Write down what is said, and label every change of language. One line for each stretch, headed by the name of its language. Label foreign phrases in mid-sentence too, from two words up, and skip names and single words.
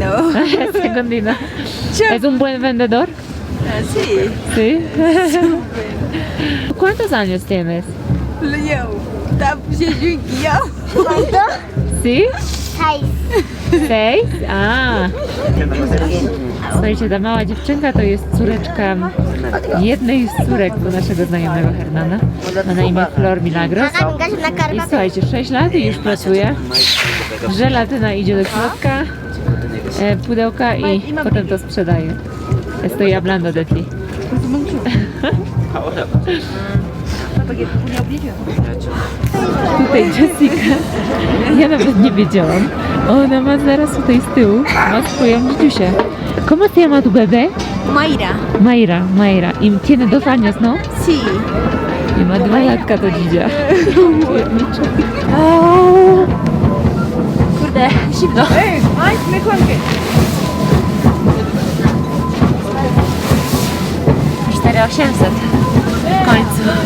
Spanish: Secundino. ¿Es un buen vendedor? Sí. ¿Sí? ¿Cuántos años tienes? Lo llevo. ¿Sí? 6. A.
Polish: Słuchajcie, ta mała dziewczynka to jest córeczka jednej z córek naszego znajomego Hernana. Ma na imię Flor Milagros. I słuchajcie, 6 lat i już pracuje. Żelatyna idzie do środka, pudełka i potem to sprzedaje.
Spanish: Estoy hablando de ti.
Polish: Tutaj Jessica, ja nawet nie wiedziałam, ona ma zaraz tutaj z tyłu, ma swoją dzidziusię.
Spanish: ¿Cómo se llama tu bebé? Mayra. Mayra. ¿Y tiene 2 años, no? Sí.
Polish: I ma 2 latka to dzidzia. Kurde, zimno. Ay, me kłamie. 4800 w końcu.